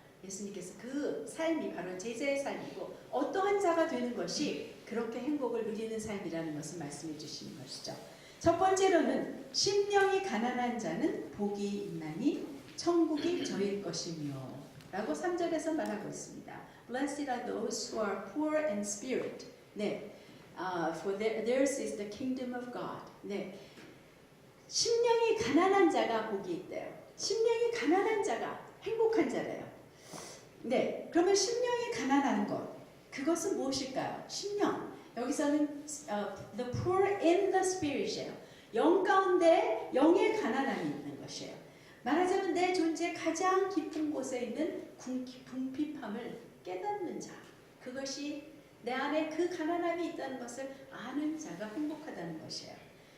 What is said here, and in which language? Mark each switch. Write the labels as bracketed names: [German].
[Korean] 예수님께서 그 삶이 바로 제자의 삶이고 어떠한 자가 되는 것이 그렇게 행복을 누리는 삶이라는 것을 말씀해 주시는 것이죠. 첫 번째로는 심령이 가난한 자는 복이 있나니 천국이 저희일 것이며 라고 3절에서 말하고 있습니다. [English] Blessed are those who are poor in spirit. For theirs is the kingdom of God. [Korean] 네, 심령이 가난한 자가 복이 있대요. 심령이 가난한 자가 행복한 자래요. 네, 그러면 심령이 가난한 것, 그것은 무엇일까요? 심령, 여기서는 [English] the poor in the spirit [Korean] 이에요. 영 가운데 영의 가난함이 있는 것이에요. 말하자면 내 존재의 가장 깊은 곳에 있는 궁핍함을 깨닫는 자, 그것이 내 안에 그 가난함이 있다는 것을 아는 자가 행복하다는 것이에요.